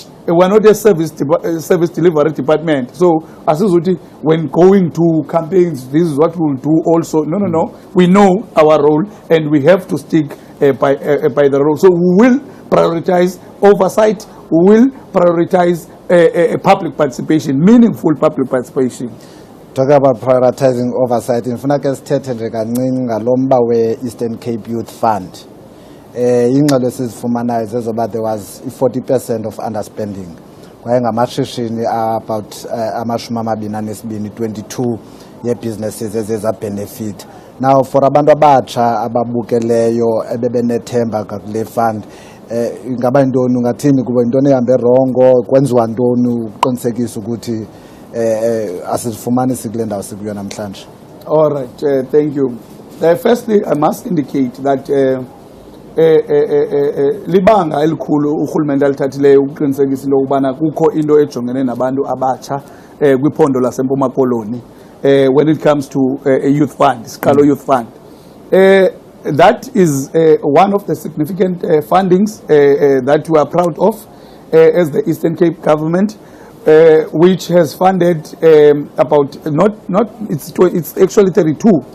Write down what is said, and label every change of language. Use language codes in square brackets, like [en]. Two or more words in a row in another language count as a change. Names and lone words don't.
[en] We are not a service delivery department. So, as when going to campaigns, this is what we will do also. No. We know our role and we have to stick by the role. So, we will prioritize oversight. We will prioritize public participation, meaningful public participation. Talking about prioritizing oversight, [xh] in funeke sithethe nje kancinci ngalomba we-Eastern Cape Youth Fund. Ingxelo sizifumanayo zezoba [en] there was 40% of underspending. [xh] Kwaye ngamashishini about 22 ye-businesses ezeza benefit. [en] Now for [xh] abantu abatsha ababukeleyo ebebenethemba kule fund, ingaba intoni ungathini kuba intoni ehambe rongo, kwenziwa ntoni uqinisekisa ukuthi asifumani sikule ndawo sikuyo namhlanje? [en] All right, thank you. Firstly, I must indicate that [xh] libanga elikhulu urhulumente alithathileyo ukuqinisekisa into yokubana kukho into ejongene nabantu abatsha kwiphondo laseMpuma Koloni [en] when it comes to a youth fund, [xh] Sikalo Youth Fund. [en] That is one of the significant fundings that we are proud of as the Eastern Cape government, which has funded about it's actually 32.